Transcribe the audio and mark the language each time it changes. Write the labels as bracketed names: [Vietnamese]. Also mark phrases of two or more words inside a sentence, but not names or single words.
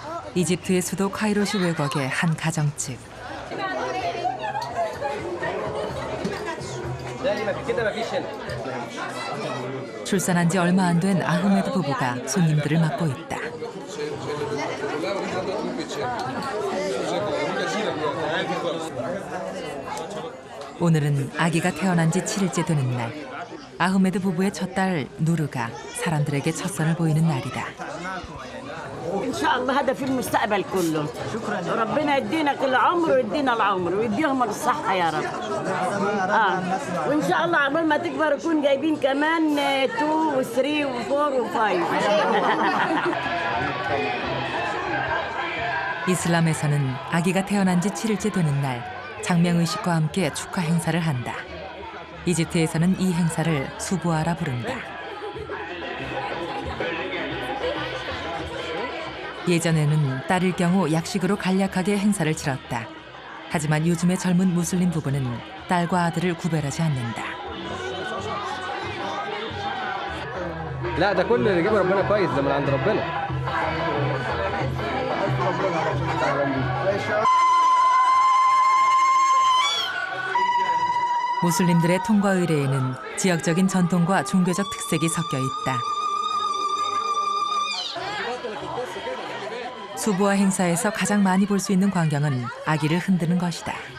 [Korean] 이집트의 수도 카이로시 외곽의 한 가정집. 출산한 지 얼마 안 된 아흐메드 부부가 손님들을 맡고 있다. 오늘은 아기가 태어난 지 7일째 되는 날. 아흐메드 부부의 첫 딸 누르가 사람들에게 첫선을 보이는 날이다. [Arabic] إن شاء الله هذا في المستقبل كله. شكرا. ربنا يدينا كل عمر ويدينا العمر ويديهم الصحة يا رب. وإن شاء الله عقبال ما تكبر يكون جايبين كمان 2 و 3 و 4 و 5. [Korean] 이슬람에서는 아기가 태어난 지 7일째 되는 날 장명의식과 함께 축하 행사를 한다. 이집트에서는 이 행사를 수부아라 부른다. 예전에는 딸일 경우 약식으로 간략하게 행사를 치렀다. 하지만 요즘의 젊은 무슬림 부부는 딸과 아들을 구별하지 않는다. [Arabic] لا ده كل اللي جاب ربنا كويس ده من عند ربنا. [Korean] 무슬림들의 통과 의례에는 지역적인 전통과 종교적 특색이 섞여 있다. 수부아 행사에서 가장 많이 볼 수 있는 광경은 아기를 흔드는 것이다.